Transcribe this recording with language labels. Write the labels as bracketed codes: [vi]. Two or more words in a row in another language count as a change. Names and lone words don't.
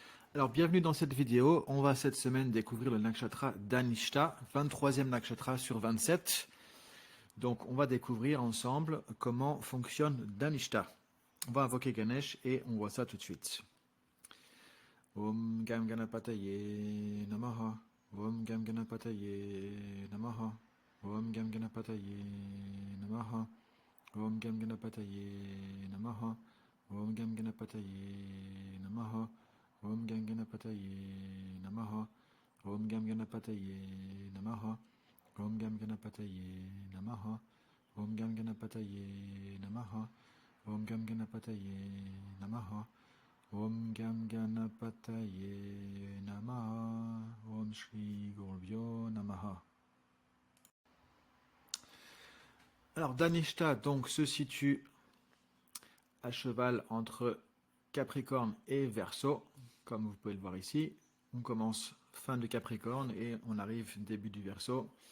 [fr] Alors, bienvenue dans cette vidéo. On va cette semaine découvrir le nakshatra d'Anishta, 23e nakshatra sur 27. Donc, on va découvrir ensemble comment fonctionne Danishta. On va invoquer Ganesh et on voit ça tout de suite. [sa] Om Gam Ganapataye Namaha. Om Gam Ganapataye Namaha. Om Gam Ganapataye Namaha. Om Gam Ganapataye Namaha. Om Gam Ganapataye Namaha. Om Gam Ganapataye Namaha. Om Gam Ganapataye Namaha. Om Gam Ganapataye Namaha. Om Gam Ganapataye Namaha. Om Gam Ganapataye Namaha. Om Gam Ganapataye Namaha. Om Shri Gurubhyo Namaha. [fr] Alors, Danishta donc se situe à cheval entre Capricorne et Verseau, comme vous pouvez le voir ici. On commence fin de Capricorne et on arrive début du Verseau.